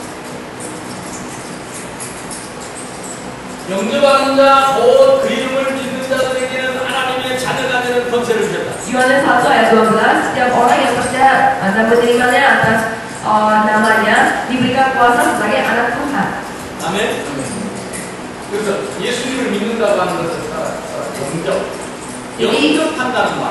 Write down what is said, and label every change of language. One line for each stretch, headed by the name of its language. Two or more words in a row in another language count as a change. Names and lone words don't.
Korean: 영접하는 자, 곧 그 이름을 믿는
Indonesian: Yohanes 1 ayat 12, setiap orang yang percaya dan menerimanya atas namanya diberikan kuasa sebagai anak Tuhan.
Korean: 아멘. 그래서 예수님을 믿는다고 하는 것은 영접한다는 말.